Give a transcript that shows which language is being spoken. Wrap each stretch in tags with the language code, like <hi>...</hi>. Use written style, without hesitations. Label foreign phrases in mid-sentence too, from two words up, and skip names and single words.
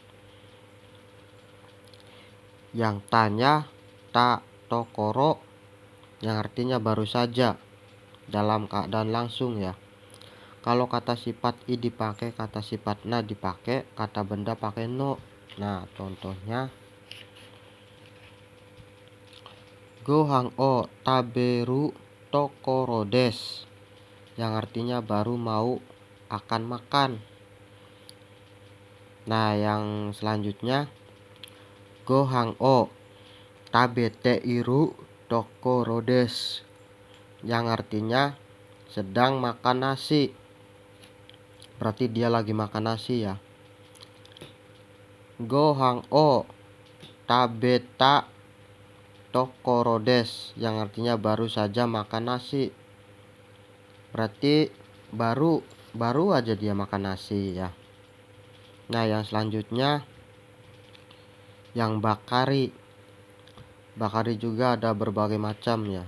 <id>Yang tanya</id> <ja>たところ</ja> <id>yang artinya baru saja, dalam keadaan langsung ya. Kalau kata sifat i dipakai, kata sifat na dipakai, kata benda pakai no. Nah, contohnya</id> <ja>ご飯を食べるところです</ja> <id>yang artinya baru mau akan makan. Nah, yang selanjutnya</id> <ja>ご飯を食べているところです</ja> <id>yang artinya sedang makan nasi. Berarti dia lagi makan nasi ya.</id> <ja>ご飯を食べたところです</ja> <id>yang artinya baru saja makan nasi. Berarti baru aja dia makan nasi ya. Nah, yang selanjutnya yang bakari. Bakari juga ada berbagai macam ya.</id>